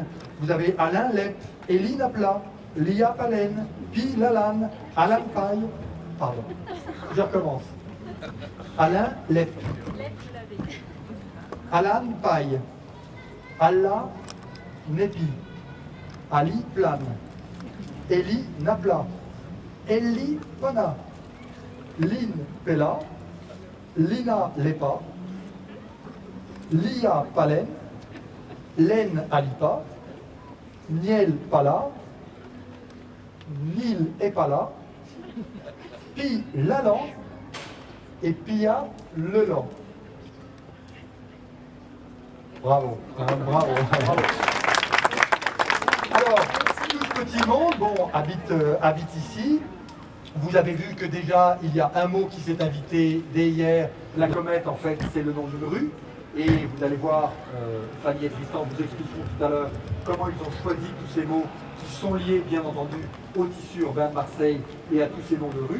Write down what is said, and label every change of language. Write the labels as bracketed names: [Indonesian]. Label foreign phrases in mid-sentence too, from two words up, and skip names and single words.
[French] Vous avez Alain Lep, Elie Napla, Lia Palen, Pi Lalanne, Alan Paille. Pardon, je recommence. Alain Lep, Alan Paille, Allah Nepi, Ali Plane, Eli Napla, Eli Pana, Lin Pella, Lina Lepa, Lia Palen, Len Alipa, Niel Pala, Nil Epala, Pi Lalan et Pia Lelan. Bravo, bravo. Alors, tout ce petit monde, habite ici. Vous avez vu que déjà, il y a un mot qui s'est invité dès hier. La comète, en fait, c'est le nom d'une rue. Et vous allez voir, Fanny et Tristan vous expliqueront tout à l'heure comment ils ont choisi tous ces mots qui sont liés, bien entendu, au tissu urbain de Marseille et à tous ces noms de rues.